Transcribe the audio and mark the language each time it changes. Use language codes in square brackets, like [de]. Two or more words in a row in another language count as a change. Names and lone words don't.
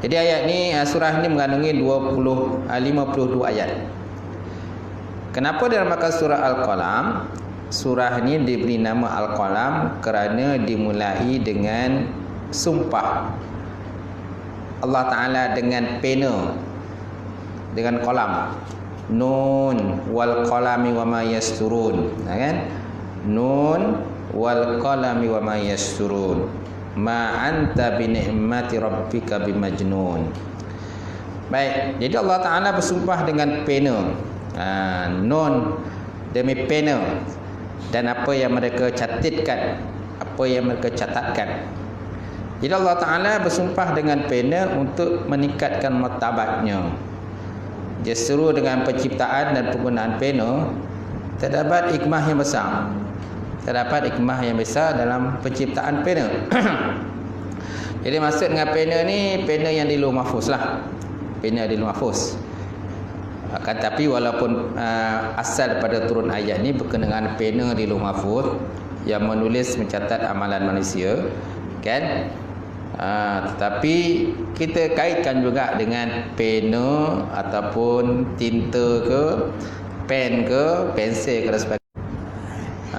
[ms] Jadi ayat ni, surah ni mengandungi 52 ayat. Kenapa dinamakan surah Al-Qalam? Surah ni diberi nama Al-Qalam kerana dimulai dengan sumpah Allah Ta'ala dengan pena, dengan qalam. [ar] ن والقلم وما يسطرون, kan? ن والقلم وما يسطرون ما أنت بنعمة ربك بمجنون. [ms] Baik, jadi Allah Ta'ala bersumpah dengan pena, nun demi pena, dan apa yang mereka catatkan, apa yang mereka catatkan. Jadi Allah Ta'ala bersumpah dengan pena untuk meningkatkan martabatnya. Justru dengan penciptaan dan penggunaan pena terdapat hikmah yang besar. Terdapat hikmah yang besar dalam penciptaan pena. Jadi maksud dengan pena ni, pena yang di Lauh Mahfuz lah. Pena di Lauh Mahfuz. Akan tapi walaupun asal pada turun ayat ni berkenaan pena di Lauh Mahfuz yang menulis mencatat amalan manusia, kan? Tetapi kita kaitkan juga dengan pena ataupun tinta ke, pen ke, pensel ke dan sebagainya.